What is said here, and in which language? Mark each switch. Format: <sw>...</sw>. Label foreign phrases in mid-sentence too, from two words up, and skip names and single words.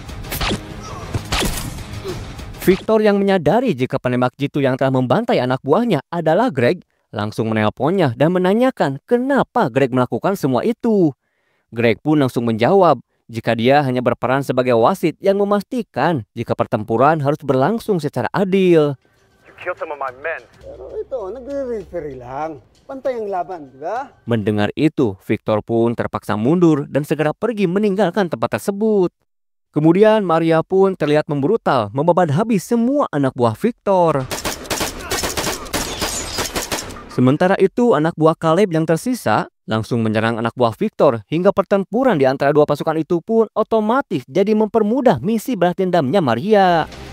<id>Victor yang menyadari jika penembak jitu yang telah membantai anak buahnya adalah Greg, langsung menelponnya dan menanyakan kenapa Greg melakukan semua itu. Greg pun langsung menjawab jika dia hanya berperan sebagai wasit yang memastikan jika pertempuran harus berlangsung secara adil.</id> <en>You killed some of my men.</en> <tl>Pero ito, nagre-referee lang. Pantay ang laban, di ba?</tl> <id>Mendengar itu, Victor pun terpaksa mundur dan segera pergi meninggalkan tempat tersebut. Kemudian Maria pun terlihat membrutal membabat habis semua anak buah Victor. Sementara itu, anak buah Caleb yang tersisa langsung menyerang anak buah Victor hingga pertempuran di antara dua pasukan itu pun otomatis jadi mempermudah misi balas dendamnya Maria.</id>